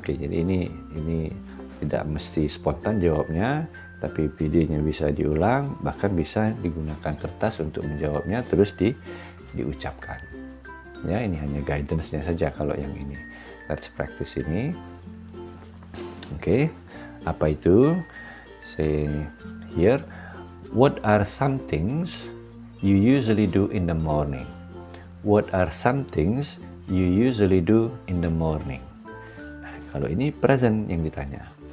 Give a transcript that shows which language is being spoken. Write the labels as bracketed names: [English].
[Indonesian] Okay, jadi ini tidak mesti spontan jawabnya, tapi videonya bisa diulang, bahkan bisa digunakan kertas untuk menjawabnya terus diucapkan. Ya, ini hanya guidance-nya saja kalau yang ini. [English] Let's practice [Indonesian] ini. Oke, apa itu? [English] Say here, what are some things you usually do in the morning? What are some things you usually do in the morning? [Indonesian] Nah, kalau ini present yang ditanya.